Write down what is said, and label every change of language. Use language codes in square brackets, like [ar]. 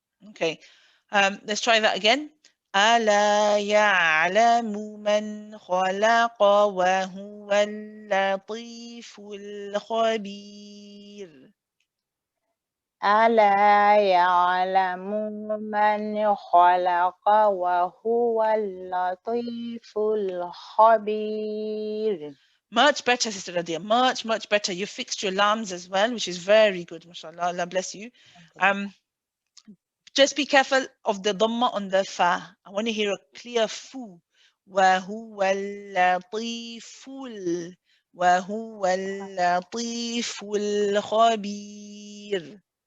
[en] Okay, let's try that again. [ar] ألا يعلم من خلق وهو اللطيف الخبير. ألا يعلم من خلق وهو اللطيف الخبير. [en] Much better, Sister Radia. Much better. You fixed your lams as well, which is very good. MashaAllah. Allah bless you. Just be careful of the dhamma on the fa. I want to hear a clear fu. [ar] وَهُوَ اللَّطِيفُ وَهُوَ اللَّطِيفُ الْخَبِيرُ.